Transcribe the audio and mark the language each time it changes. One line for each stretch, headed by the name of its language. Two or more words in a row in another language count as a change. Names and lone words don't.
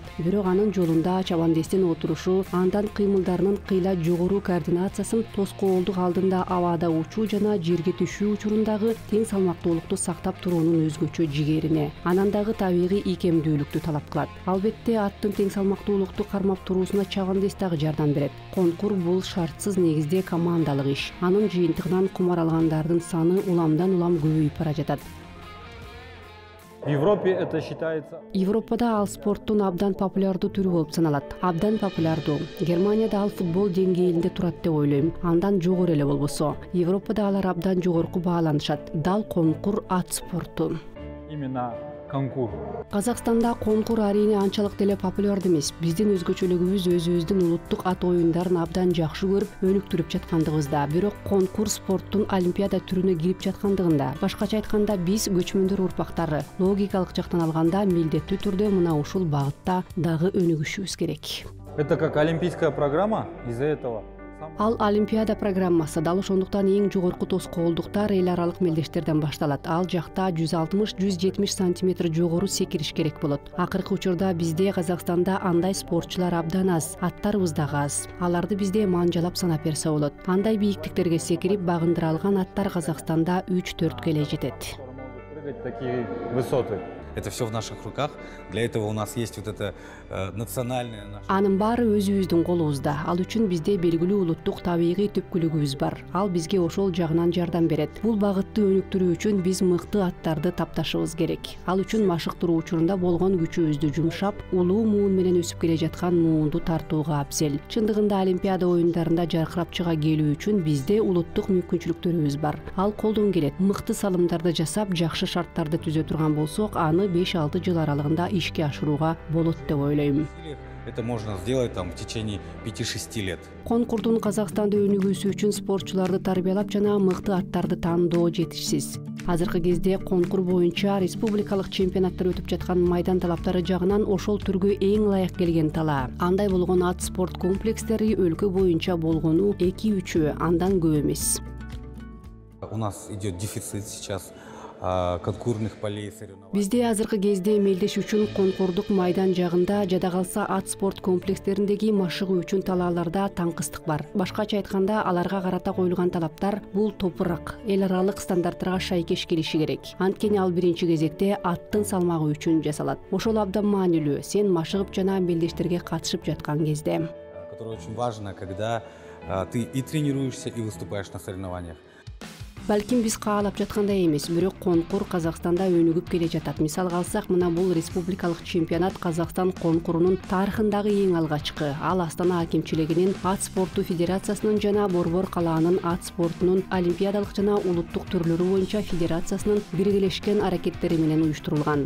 Kyrgyz: Бирок анын жолунда чабандестин отурушу, андан кыймылдарынын кыйла жогору координациясын, тоскоолдук алдында абада учуу жана жерге түшүү учурундагы тең салмактуулукту сактап туруунун өзгөчө жигерине, анан дагы табигый ийкемдүүлүктү талап кылат. Албетте, аттын тең салмактуулукту кармап туруусуна чабандес дагы жардам берет. Конкур бул шартсыз негизде командалык иш. Анын жыйынтыгынан кумар алгандардын саны уламдан улам көбөйүп бара жатат.
Russian: В Европе это считается.
Kyrgyz: Европада ал спорттун абдан популярдуу түрү болуп саналат. Абдан популярдуу. Германияда ал футбол деңгээлинде турат деп ойлойм. Андан жогору эле болбосо. Европада алар абдан жогорку бааланышат. Дал конкур ат спорту.
Russian: Именно конкур.
Kyrgyz: Казакстанда конкур арийне анчалык деле популярдуу эмес. Биздин өзгөчөлүгүбүз өзүбүздүн улуттук ат оюндарын абдан жакшы көрүп, өнүктүрүп жаткандыгыбызда. Бирок конкур спорттун олимпиада түрүнө кирип жаткандыгында. Башкача айтканда, биз көчмөндөр урпактары. Логикалык жактан алганда, милдеттүү түрдө мына ушул багытта дагы өнүгүшүбүз керек.
Russian: Это как олимпийская программа из-за этого.
Kyrgyz: Ал олимпиада программасы. Дал ошондуктан эң жогорку тоскоолдуктар эл аралык мелдештерден башталат. Ал жакта 160-170 сантиметр жогору секириш керек болот. Акыркы учурда бизде, Казакстанда, андай спортчулар абдан аз. Аттарыбыз дагы аз. Аларды бизде манжалап санап берсе болот. Андай бийиктиктерге секирип багындыра алган аттар Казакстанда 3-4 эле жетет.
Russian: Такие высоты. Это все в наших руках. Для этого у нас есть вот это национальное.
Kyrgyz: Анын баары өзүбүздүн колубузда. Ал үчүн бизде белгилүү улуттук табигый түпкүлүгүбүз бар. Ал бизге ошол жагынан жардам берет. Бул багытты өнүктүрүү үчүн биз мыкты аттарды тапташыбыз керек. Ал үчүн машыктыруу учурунда болгон күчүбүздү жумшап, улуу муун менен өсүп келе жаткан муунду тартууга абзел. Чындыгында олимпиада оюндарында жаркырап чыга келүү үчүн бизде улуттук мүмкүнчүлүктөрүбүз бар. Ал колдон келет. Мыкты салымдарды жасап, жакшы шарттарды түзө турган болсок, аны 5-6 жыл аралыгында ишке ашырууга болот деп ойлойм.
Russian: Это можно сделать в течение 5-6 лет.
Kyrgyz: Конкурдун Казакстанда өнүгүүсү үчүн спортчуларды тарбиялап жана мыкты аттарды таандоо жетишсиз. Азыркы кезде конкур боюнча республикалык чемпионаттар өтүп жаткан майдан талаптары жагынан ошол түргө эң ылайык келген тала. Андай болгон ат спорт комплекстери өлкө боюнча болгону 2-3, андан көп эмес.
Russian: У нас идет дефицит сейчас конкурных полей соревнований.
Kyrgyz: Бизде азыркы кезде мелдеш үчүн конкурдук майдан жагында, жада калса ат спорт комплекстериндеги машыгуу үчүн талааларда таңкыстык бар. Башкача айтканда, аларга карата коюлган талаптар бул топурак, эл аралык стандарттарга шайкеш келиши керек. Анткени ал биринчи кезекте аттын салмагы үчүн жасалат. Ошол абдан маанилүү, сен машыгып жана мелдештерге катышып жаткан кезде.
Russian: Которое очень важно, когда ты и тренируешься, и выступаешь на соревнованиях.
Kyrgyz: Балким биз каалап жаткандай эмес, бирок конкур Казакстанда өнүгүп келе жатат. Мисалга алсак, мына бул республикалык чемпионат Казакстан конкурунун тарыхындагы эң алгачкы. Ал Астана акимчилигинин ат спорту федерациясынын жана Борбор калаанын ат спортунун олимпиадалык жана улуттук түрлөрү боюнча федерациясынын биргелешкен аракеттери менен уюштурулган.